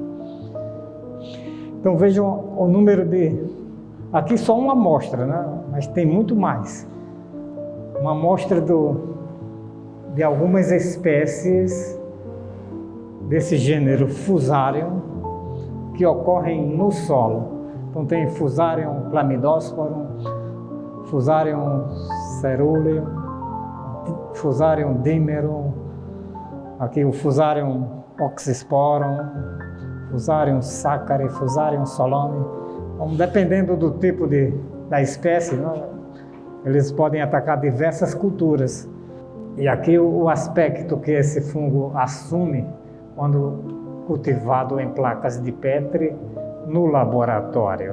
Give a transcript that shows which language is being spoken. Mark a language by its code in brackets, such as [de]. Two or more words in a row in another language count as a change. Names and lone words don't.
[pt] Então vejam o número de... Aqui só uma amostra, né? Mas tem muito mais. Uma amostra de algumas espécies desse gênero Fusarium que ocorrem no solo. Então tem Fusarium chlamydiosporum, Fusarium ceruleum, Fusarium dimerum, aqui o Fusarium oxysporum, Fusarium sacchari, Fusarium solome. Então, dependendo do tipo da espécie, né, eles podem atacar diversas culturas. E aqui o aspecto que esse fungo assume quando cultivado em placas de Petri no laboratório.